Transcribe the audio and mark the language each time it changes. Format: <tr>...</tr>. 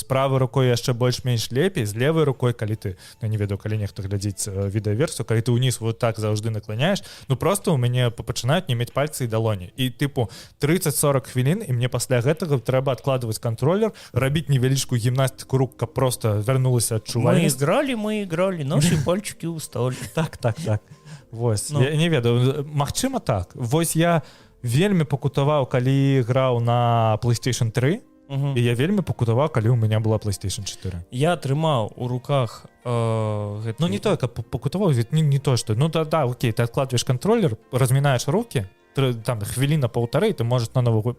<be>З правай рукой яшчэ больш-менш лепей, з левай рукой, калі ты, ну не ведаю, калі нехта глядзіць відэаверсію, калі ты ўніз вот так заўжды наклоняеш, ну просто ў мяне пачынаюць не мець пальцы і далоні. І тыпу 30-40 хвілін, і мне пасля гэтага трэба адкладваць контроллер, рабіць невялічкую гімнастыку рук, каб просто вярнулася адчувальнасць.</be> <ru>Мы играли, наши пальчики устали.</ru> <be>Так. Вось, я не ведаю, магчыма так. Вось я вельмі пакутаваў, калі граў на PlayStation 3, і я вельмі пакутаваў, калі ў мяне была PlayStation 4. Я трымаў у руках гэты... Ну не то, каб пакутаваў, не то, што... Ну да, окей, ты адкладваеш контроллер, размінаеш рукі, там хвіліна паўтары, ты можаш на новую...</be>